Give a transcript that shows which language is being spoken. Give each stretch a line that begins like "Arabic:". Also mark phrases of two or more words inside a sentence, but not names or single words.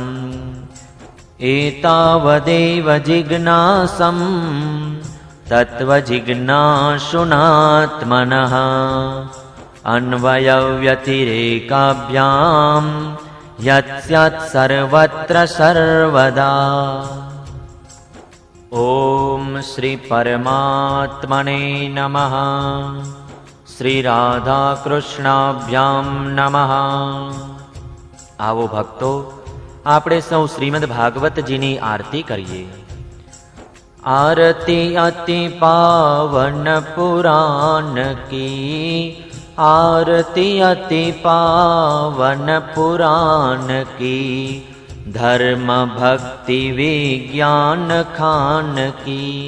Sanskrit: એતાવદેવ જિજ્ઞાસં તત્વજિજ્ઞાસુનાત્મનઃ અન્વયવ્યતિરેકાભ્યામ યત સ્યાત્ સર્વત્ર સર્વદા. ओम श्री परमात्मने नमः। श्री राधा कृष्णाभ्याम नमः।
Gujarati: આવો ભક્તો આપણે સૌ શ્રીમદ્ ભાગવતજીની આરતી કરીએ।
Hindi: आरती अति पावन पुराण की, आरती अति पावन पुराण की, धर्म भक्ति विज्ञान खान की।